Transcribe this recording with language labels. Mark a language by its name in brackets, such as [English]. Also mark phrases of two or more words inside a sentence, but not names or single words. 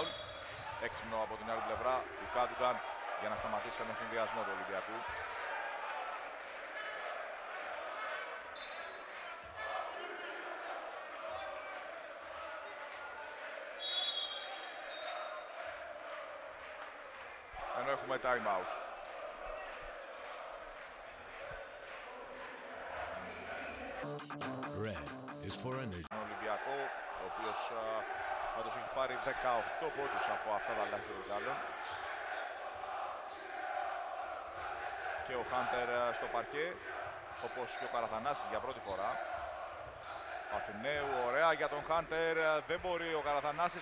[Greek] Έξυπνο από την άλλη πλευρά του Κάντουγκαν για να σταματήσει τον ευθυνδιασμό του Ολυμπιακού. Ενώ έχουμε [English] time out. Red is for energy. [Greek] Τον Ολυμπιακό, ο οποίος πάντως έχει πάρει 18 πόντους από αυτά τα λάθη των Γάλλων. Και ο Χάντερ στο παρκέ, όπως και ο Καραθανάσης για πρώτη φορά. Αθηναίου, ωραία για τον Χάντερ, δεν μπορεί ο Καραθανάσης.